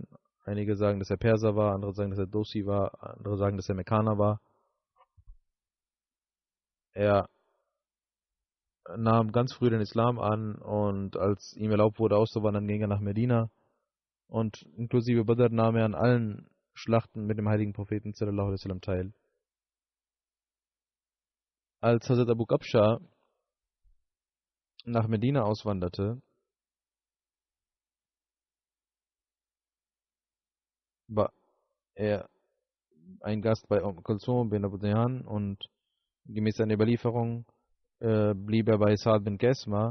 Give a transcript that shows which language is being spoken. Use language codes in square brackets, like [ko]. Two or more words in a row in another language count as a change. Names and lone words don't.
[de] Einige sagen, dass er Perser war, andere sagen, dass er Dosi war, andere sagen, dass er Mekkaner war. Er nahm ganz früh den Islam an und als ihm erlaubt wurde auszuwandern, ging er nach Medina und inklusive Badr nahm er an allen Schlachten mit dem heiligen Propheten [ar] صلى الله عليه وسلم [de] teil. Als Hazrat Abu Qabsha nach Medina auswanderte, war er ein Gast bei Kulsum bin Abu Dayan und gemäß einer Überlieferung blieb er bei Saad bin Qesma.